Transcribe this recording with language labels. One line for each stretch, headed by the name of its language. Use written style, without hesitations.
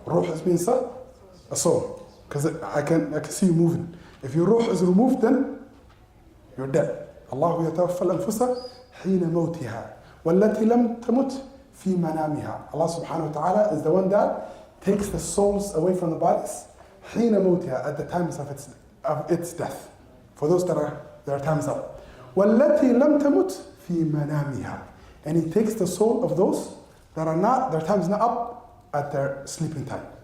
English: روح means a soul. Because I can see you moving. If your ruh is removed, then you're dead.
Arabic: الله يتوفى الأنفس حين موتها والتي لم تمت في منامها.
English: Allah subhanahu wa ta'ala is the one that takes the souls away from the bodies
Arabic: حين موتها,
English: at the times of its death. For those that are their time's up.
Arabic: والتي لم تمت في منامها.
English: And he takes the soul of those that are not, their time's not up at their sleeping time.